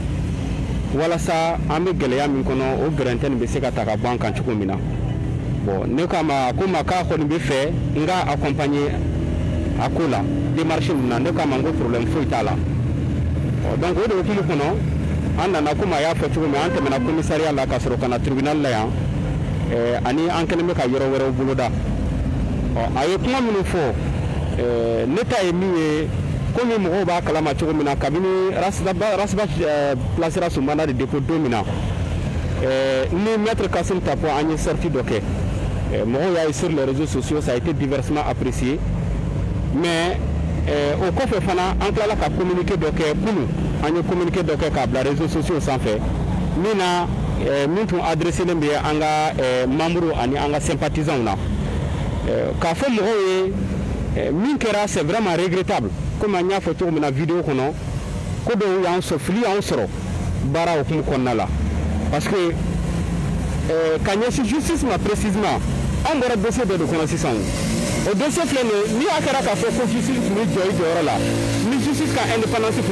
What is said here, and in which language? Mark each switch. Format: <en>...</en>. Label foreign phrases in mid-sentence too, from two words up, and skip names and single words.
<bm>walasa an bɛ gɛlɛya min kɔnɔ o gɛrɛntɛ nin bɛ se ka ta ka bɔ an kan cogo min na bon ne k'a ma ko ma k'a kɔni bɛ fɛ n ka accompagner a ko la démarche ninnu na ne k'a ma n ko problème foyi t'a la donc o de hukumu kɔnɔ an nana komi a y'a fɔ cogo min an tɛmɛna commissariat la ka sɔrɔ ka na tribunal la yan ani an kɛlen bɛ ka yɔrɔ wɛrɛw boloda a ye kuma minnu fɔ ne ta ye min ye komi mɔgɔw b'a kalama cogo min na kabini Rasba</bm> <fr>placera son mandat de dépôt</fr> <bm>don min na ni maître Kassim Tapo an ye sortie dɔ kɛ mɔgɔw y'a ye</bm> <fr>sur les réseaux sociaux ça a été diversement apprécié mais</fr> <bm>o kɔfɛ fana an tilala ka communiqué dɔ kɛ kunun an ye communiqué dɔ kɛ k'a bila</bm> <fr>réseaux sociaux</fr> <bm>sanfɛ min na min tun adressé len bɛ an ka membres ani an ka sympathisants na k'a fɔ mɔgɔw ye min kɛra</bm> <fr>c'est vraiment regrettable comme</fr> <bm>an y'a fɔ cogo min na vidéo kɔnɔ ko dɔw y'an sɔrɔ fili y'an sɔrɔ baara hukumu kɔnɔna la</bm> <fr>parce que</fr> <bm>ka ɲɛsin justice ma précisément an bɔra dossier dɔ de kɔnɔ sisan o dossier filɛ nin ye ni a kɛra k'a fɔ ko justice tun bɛ jɔ i jɔyɔrɔ la ni justice ka indépendance tun</bm>